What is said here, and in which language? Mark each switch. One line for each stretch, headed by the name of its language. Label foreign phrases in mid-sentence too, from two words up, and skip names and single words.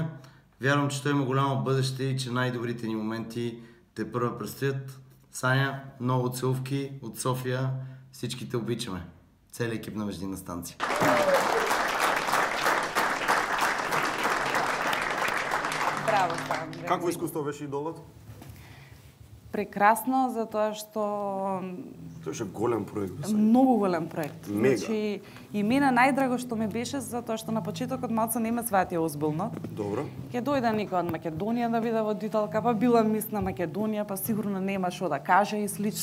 Bulgarian: Вярвам, че той има голямо бъдеще и че най-добрите ни моменти те първа предстоят. Саня, много целувки от София. Всички те обичаме. Целият екип на Междинна станция. Браво, Саня.
Macedonian: Какво изкуство беше Идолот? Прекрасно, затоа што... Тоа беше голем проект. Многу голем проект. Мега. Значи, и мене најдраго што ми беше, затоа што на почетокот малце не ме сватија озбилно. Добро. Ќе дојде некој од Македонија да биде водителка, па била мис на Македонија, па сигурно нема што да каже и слично.